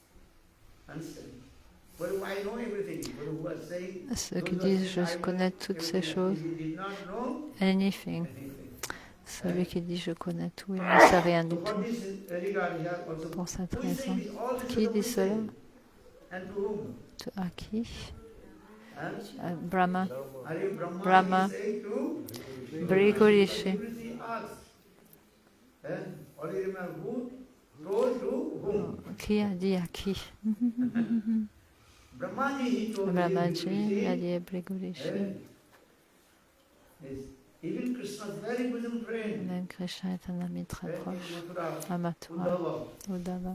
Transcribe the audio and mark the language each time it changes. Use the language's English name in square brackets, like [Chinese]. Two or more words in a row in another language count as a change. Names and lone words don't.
[French] Ceux qui disent je connais toutes ces choses, anything. Celui qui dit je connais tout, il ne sait rien du tout. Pour cette raison, qui dit cela? À qui? Brahma. Brahma. Bhrigu Rishi. Qui a dit à qui? Brahmaji a dit à Bhrigu Rishi. Même Krishna est un ami très proche à Mathura, Uddhava.